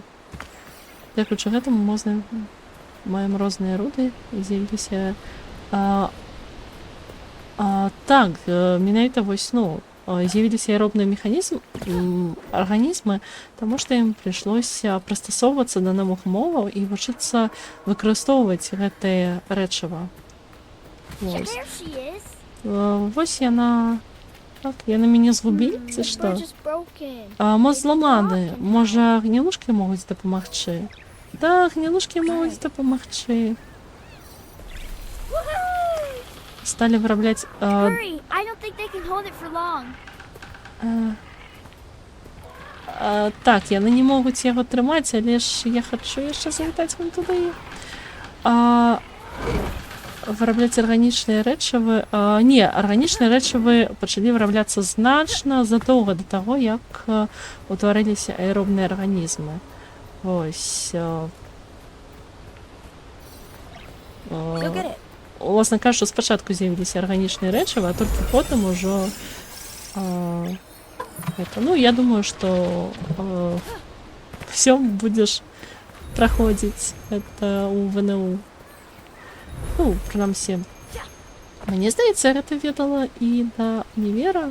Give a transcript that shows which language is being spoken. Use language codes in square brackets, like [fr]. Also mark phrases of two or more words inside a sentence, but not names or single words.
[be] Дзякуючы гэтаму маем розныя руды, з'явіліся так, менавіта вось, з'явіліся аэробныя арганізмы, таму што ім прыйшлося прыстасоўвацца да новых умоваў і вучыцца выкарыстоўваць гэтае рэчыва. [en] There she is. [be] Вось яна... Так, яны мяне згубілі, ці [en] The [be] што? [en] bridge is broken. [be] Мост зламаны. Можа, гнілушкі могуць дапамагчы? Да, гнілушкі могуць дапамагчы. Сталі вырабляць... [en] Hurry! I don't think they can hold it for long. [be] Так, яны не могуць яго трымаць, але ж я хачу яшчэ завітаць вон туды. Вырабляць арганічныя рэчывы... Не, арганічныя рэчывы пачалі вырабляцца значна задоўга да таго, як утварыліся аэробныя арганізмы. Вось. [en] Go get it. [be] Уласна кажучы, спачатку з'явіліся арганічныя рэчывы, а толькі потым ужо... я думаю, што всё будзеш праходзіць гэта ў ВНУ. Прынамсі, мне здаецца, гэта ведала і да універа.